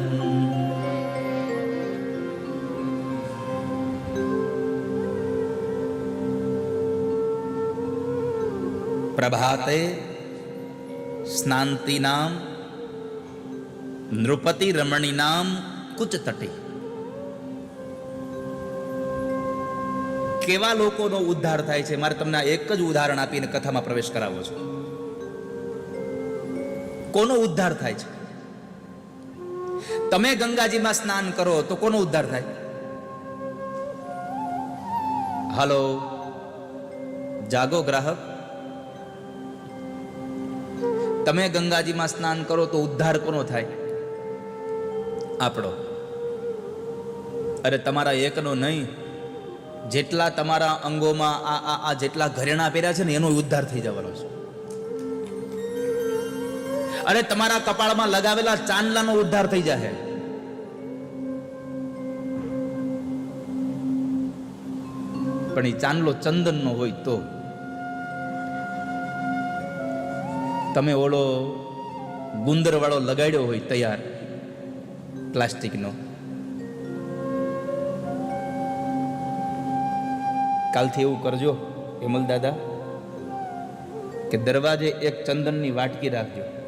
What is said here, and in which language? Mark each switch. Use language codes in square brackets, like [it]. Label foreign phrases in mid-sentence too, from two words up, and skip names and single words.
[sa] प्रभाते स्नान्तीनां नृपति रमणीनां कुच तटे। [gu] કેવા લોકોનો ઉદ્ધાર થાય છે મારે તમને એક જ ઉદાહરણ આપીને કથામાં પ્રવેશ કરાવો છો। કોનો ઉદ્ધાર થાય છે? તમે ગંગાજીમાં સ્નાન કરો તો કોનો ઉદ્ધાર થાય? હાલો જાગો ગ્રાહક, તમે ગંગાજીમાં સ્નાન કરો તો ઉદ્ધાર કોનો થાય? આપણો। અરે તમારા એકનો નહીં, જેટલા તમારા અંગોમાં આ જેટલા ઘરેણા પહેર્યા છે ને એનો ઉદ્ધાર થઈ જવાનો છે। અરે તમારા કપાળમાં લગાવેલા ચાંદલાનો ઉદ્ધાર થઈ જાહે। પણ એ ચાંદલો ચંદનનો હોય તો તમે ઓલો ગુંદર વાળો લગાડ્યો હોય તૈયાર પ્લાસ્ટિકનો, કાલથી એવું કરજો હેમલ દાદા કે દરવાજે એક ચંદનની વાટકી રાખજો।